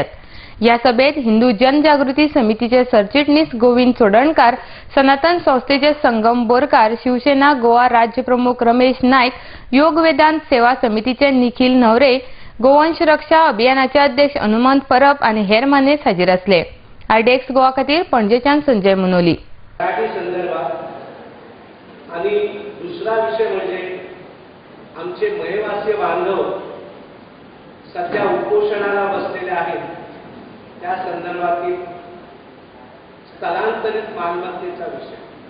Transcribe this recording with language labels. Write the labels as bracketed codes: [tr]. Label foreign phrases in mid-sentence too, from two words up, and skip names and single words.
[kok] ह्या सभेत हिंदू जनजागृती समितीचे सरचिटणीस गोविंद चोडणकार, सनातन संस्थेचे संगम बोरकार, शिवसेना गोवा राज्य प्रमुख रमेश नायक, योग वेदांत सेवा समितीचे निखिल न्हवरे, गोवंश रक्षा अभियानाचे अध्यक्ष हनुमंत परब आनी हेर मानेस हाजीर आसले. आरडीएक्स गोवा खातीर पणजेच्यान संजय मुनोली. [mr] मराठी संदर्भात आणि दुसरा विषय म्हणजे आमचे मयवासी बांधव सध्या उपोषणाला बसलेले आहेत त्या संदर्भातील स्थलांतरित मालमत्तेचा विषय.